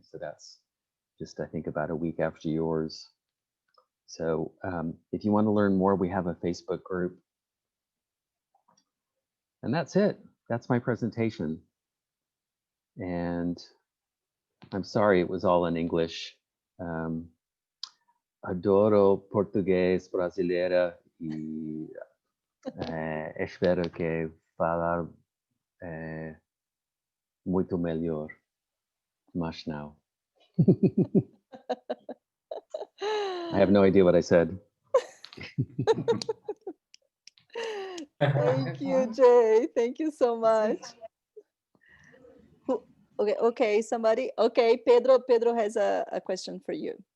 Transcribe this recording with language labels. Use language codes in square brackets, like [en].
[en] So that's just, I think, about a week after yours. So if you want to learn more, we have a Facebook group. And that's it. That's my presentation. And I'm sorry it was all in English. [pt] Adoro português brasileira e espero que falar muito melhor. Mas não. [en] I have no idea what I said. Thank you, Jay. Thank you so much. Okay, somebody. Okay, Pedro has a question for you.